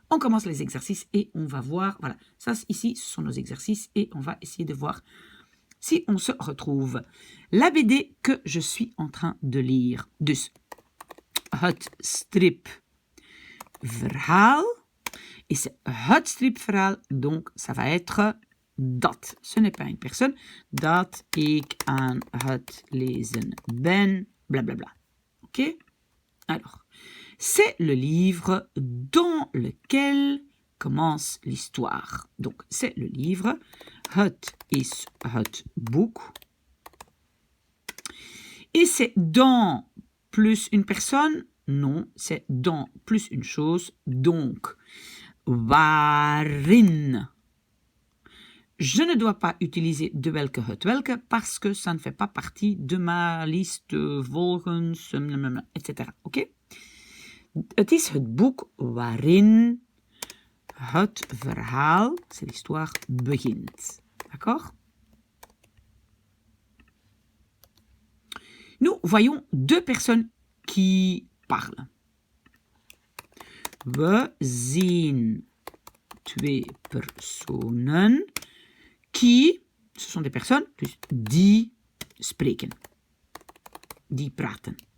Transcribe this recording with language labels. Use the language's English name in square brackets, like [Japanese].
[French] On commence les exercices et on va voir. Voilà, ça ici, ce sont nos exercices et on va essayer de voir si on se retrouve. La BD que je suis en train de lire. [Dutch] Dus, het stripverhaal. [French] Et c'est [Dutch] het stripverhaal, [French] donc ça va être dat. Ce n'est pas une personne. [Dutch] Dat ik aan het lezen ben, blablabla. Ok? [French] Alors, c'est le livre dans lequel commence l'histoire. Donc, c'est le livre. [Dutch] Het is het boek. [French] Et c'est dans plus une personne? Non, c'est dans plus une chose. Donc, waarin. Je ne dois pas utiliser [Dutch] de welke, het welke, [French] parce que ça ne fait pas partie de ma liste [Dutch] volgens, [French] etc. Oké? [Dutch] Het is het boek waarin het verhaal, [French] c'est l'histoire, [Dutch] begint. [French] D'accord? Nous voyons deux personnes qui parlent. [Dutch] We zien twee personen [French] qui, ce sont des personnes, [Dutch] dus die spreken, die praten.